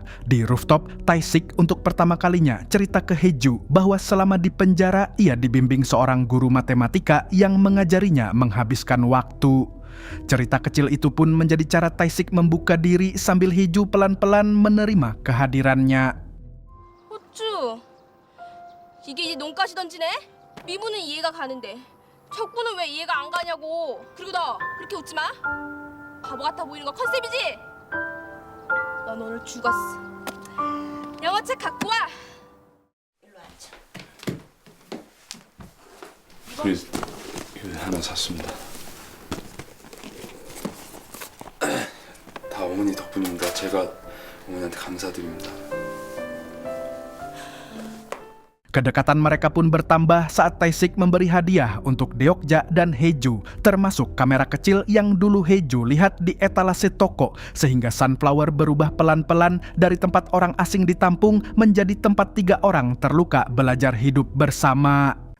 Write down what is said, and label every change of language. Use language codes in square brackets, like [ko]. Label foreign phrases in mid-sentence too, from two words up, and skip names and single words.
[id] Di rooftop, Tae-sik untuk pertama kalinya cerita ke Hae-joo bahwa selama di penjara ia dibimbing seorang guru matematika yang mengajarinya menghabiskan waktu. Cerita kecil itu pun menjadi cara Tae-sik membuka diri sambil Hae-joo pelan-pelan menerima kehadirannya. [ko] 호쭈, 이게 이제 논까지 던지네? 미부는 이해가 가는데 척부는 왜 이해가 안 가냐고. 그리고 너 그렇게 웃지 마. 바보 같아 보이는 거 컨셉이지? 넌 오늘 죽었어. 영어책 갖고 와. 일로 앉아. 이거 하나 샀습니다. 다 어머니 덕분입니다. 제가 어머니한테 감사드립니다. [id] Kedekatan mereka pun bertambah saat Tae-sik memberi hadiah untuk Deokja dan Hae-joo, termasuk kamera kecil yang dulu Hae-joo lihat di etalase toko, sehingga Sunflower berubah pelan-pelan dari tempat orang asing ditampung menjadi tempat 3 orang terluka belajar hidup bersama.